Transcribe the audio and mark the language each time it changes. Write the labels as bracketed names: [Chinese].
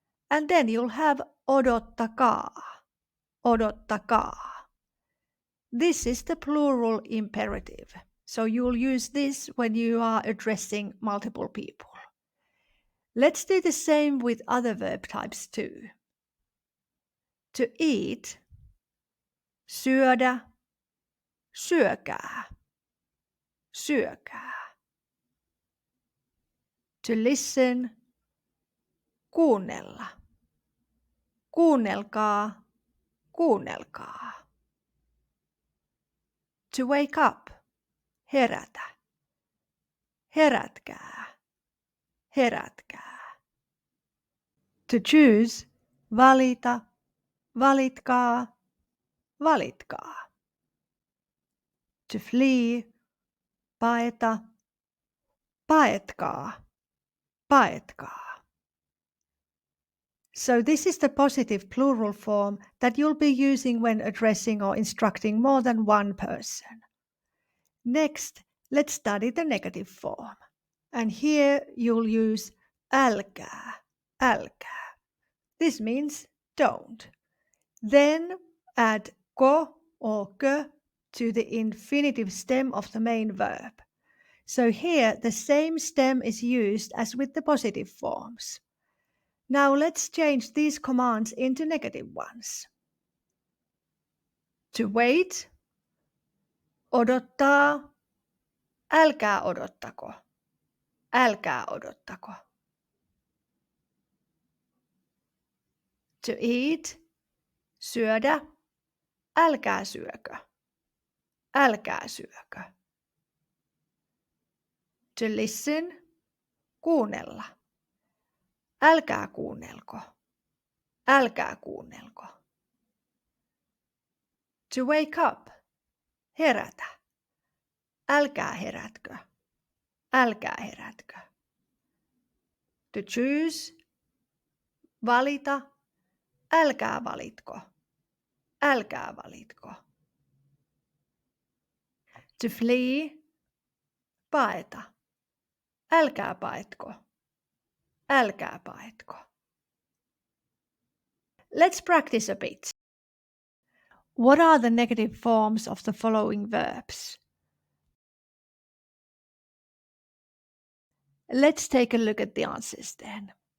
[English] And then you'll have [Finnish] odottakaa. Odottakaa. [English] This is the plural imperative. So you'll use this when you are addressing multiple people. Let's do the same with other verb types too. To eat, [Finnish] syödä, syökää, syökää. [English] To listen, kuunnella. [Finnish] Kuunnelkaa, kuunnelkaa. [English] To wake up, [Finnish] herätä. Herätkää, herätkää. [English] To choose, [Finnish] valita, valitkaa, valitkaa. [English] To flee, [Finnish] paeta, paetkaa, paetkaa. [English] So this is the positive plural form that you'll be using when addressing or instructing more than one person. Next, let's study the negative form. And here you'll use [Finnish] älkää, älkää. [English] This means don't. Then add ko or kö to the infinitive stem of the main verb. So here the same stem is used as with the positive forms. Now let's change these commands into negative ones. To wait, [Finnish] odottaa, älkää odottako, älkää odottako. [English] To eat, [Finnish] syödä, älkää syökö, älkää syökö. [English] To listen, [Finnish] kuunnella, älkää kuunnelko, älkää kuunnelko. [English] To wake up, [Finnish] herätä, älkää herätkö, älkää herätkö. [English] To choose, [Finnish] valita, älkää valitko, älkää valitko. [English] To flee, [Finnish] paeta, älkää paetko, älkää paetko. [English] Let's practice a bit. What are the negative forms of the following verbs? Let's take a look at the answers then.